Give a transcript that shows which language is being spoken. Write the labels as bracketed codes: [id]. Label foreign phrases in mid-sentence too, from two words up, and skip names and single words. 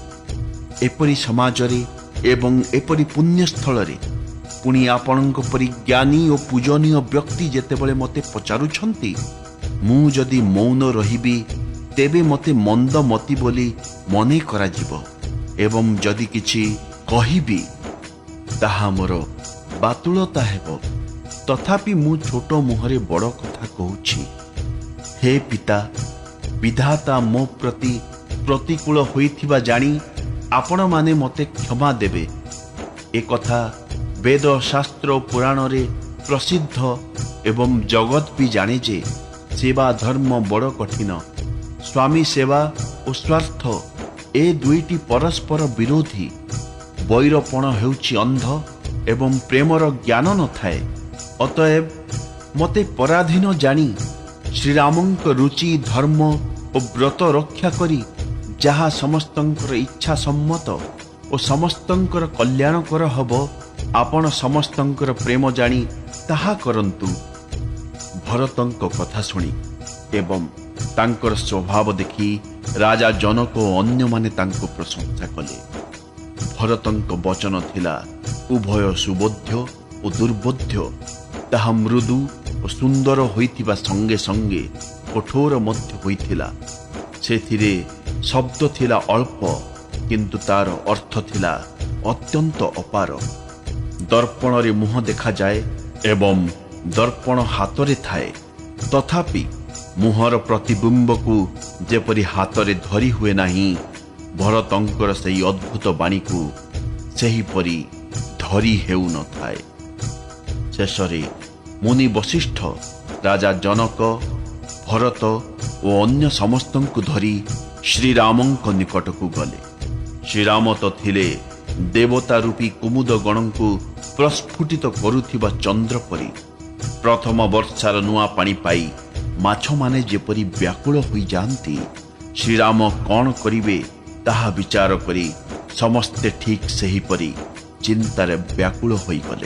[or] ଏପରି ସମାଜରେ ଏବଂ ଏପରି ପୁଣ୍ୟସ୍ଥଳରେ ପୁଣି ଆପଣଙ୍କ ପରି ଜ୍ଞାନୀ ଔର ପୂଜନୀୟ ବ୍ୟକ୍ତି ଯେତେବେଳେ ମତେ ପଚାରୁଛନ୍ତି, ମୁଁ ଯଦି ମୌନ ରହିବି ତେବେ ମତେ ମନ୍ଦ ମତି ବୋଲି ମନେ କରାଯିବ ଏବଂ ଯଦି କିଛି କହିବି ତାହା ମୋର ବାତୁଳତା ହେବ। ତଥାପି ମୁଁ ଛୋଟ ମୁହଁରେ ବଡ଼ କଥା କହୁଛି। ହେ ପିତା, ବିଧାତା ମୋ ପ୍ରତି ପ୍ରତିକୂଳ ହୋଇଥିବା ଜାଣି ଆପଣ ମାନେ ମତେ କ୍ଷମା ଦେବେ। ଏ କଥା ବେଦ ଶାସ୍ତ୍ର ପୁରାଣ ରେ ପ୍ରସିଦ୍ଧ ଏବଂ ଜଗତ ଭି ଜାଣେ ଯେ ସେବା ଧର୍ମ ବଡ଼ କଠିନ। ସ୍ୱାମୀ ସେବା ଔର ସ୍ୱାର୍ଥ ଏ ଦୁଇଟି ପରସ୍ପର ବିରୋଧୀ। ବୈରପଣ ହେଉଛି ଅନ୍ଧ ଏବଂ ପ୍ରେମର ଜ୍ଞାନ ନ ଥାଏ। ଅତଏବ ମତେ ପରାଧୀନ ଜାଣି ଶ୍ରୀରାମଙ୍କ ରୁଚି ଧର୍ମ ଔର ବ୍ରତ ରକ୍ଷା କରି ଯାହା ସମସ୍ତଙ୍କର ଇଚ୍ଛା ସମ୍ମତ ଔର ସମସ୍ତଙ୍କର କଲ୍ୟାଣକର ହବ ଆପଣ ସମସ୍ତଙ୍କର ପ୍ରେମ ଜାଣି ତାହା କରନ୍ତୁ। ଭରତଙ୍କ କଥା ଶୁଣି ଏବଂ ତାଙ୍କର ସ୍ୱଭାବ ଦେଖି ରାଜା ଜନକ ଔର ଅନ୍ୟ ମାନେ ତାଙ୍କୁ ପ୍ରଶଂସା କଲେ। ଭରତଙ୍କ ବଚନ ଥିଲା ଉଭୟ ସୁବୋଧ୍ୟ ଔର ଦୁର୍ବୋଧ୍ୟ। ତାହା ମୃଦୁ ଔର ସୁନ୍ଦର ହୋଇଥିବା ସଙ୍ଗେ ସଙ୍ଗେ କଠୋର ମଧ୍ୟ ହୋଇଥିଲା। ସେଥିରେ ଶବ୍ଦ ଥିଲା ଅଳ୍ପ କିନ୍ତୁ ତାର ଅର୍ଥ ଥିଲା ଅତ୍ୟନ୍ତ ଅପାର। ଦର୍ପଣ ରେ ମୁହଁ ଦେଖା ଯାଏ ଏବଂ ଦର୍ପଣ ହାତ ରେ ଥାଏ, ତଥାପି ମୁହଁର ପ୍ରତିବିମ୍ବ କୁ ଯେପରି ହାତ ରେ ଧରି ହୁଏ ନାହିଁ, ଭରତଙ୍କର ସେହି ଅଦ୍ଭୁତ ବାଣୀ କୁ ସେହି ପରି ଧରି ହେଉ ନ ଥାଏ। ଶେଷରେ ମୁନି ବଶିଷ୍ଠ ରାଜା ଜନକ ଭରତ ଔର ଅନ୍ୟ ସମସ୍ତଙ୍କୁ ଧରି ଶ୍ରୀରାମଙ୍କ ନିକଟକୁ ଗଲେ। ଶ୍ରୀରାମ ତ ଥିଲେ ଦେବତା ରୂପୀ କୁମୁଦ ଗଣଙ୍କୁ ପ୍ରସ୍ଫୁଟିତ କରୁଥିବା ଚନ୍ଦ୍ର ପରି। ପ୍ରଥମ ବର୍ଷାର ନୂଆ ପାଣି ପାଇ ମାଛ ମାନେ ଯେପରି ବ୍ୟାକୁଳ ହୋଇ ଯାଆନ୍ତି, ଶ୍ରୀରାମ କଣ କରିବେ ତାହା ବିଚାର କରି ସମସ୍ତେ ଠିକ ସେହି ପରି ଚିନ୍ତାରେ ବ୍ୟାକୁଳ ହୋଇ ଗଲେ।